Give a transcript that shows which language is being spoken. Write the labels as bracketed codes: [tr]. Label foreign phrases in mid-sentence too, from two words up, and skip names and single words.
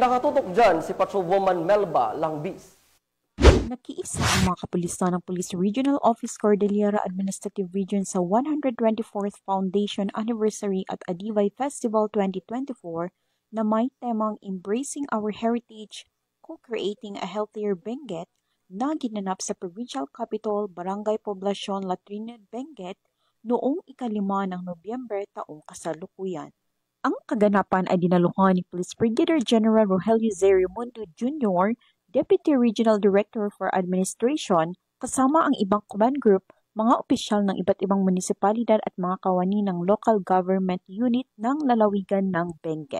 [tl] Nakatutok dyan si Patrolwoman Melba Langbis. Nakiisa ang mga kapulisan ng Police Regional Office Cordillera Administrative Region sa 124th Foundation Anniversary at Adivay Festival 2024 na may temang Embracing Our Heritage, Co-Creating a Healthier Benguet na ginanap sa Provincial Capital, Barangay Poblacion, La Trinidad, Benguet noong ika-5 ng Nobyembre taong kasalukuyan. Ang kaganapan ay dinaluhan ni Police Brigadier General Rogelio Zerio Mundo Jr., [en] Deputy Regional Director for Administration, [tl] kasama ang ibang command group, mga opisyal ng iba't ibang munisipalidad at mga kawani ng [en] local government unit [tl] ng lalawigan ng Benguet.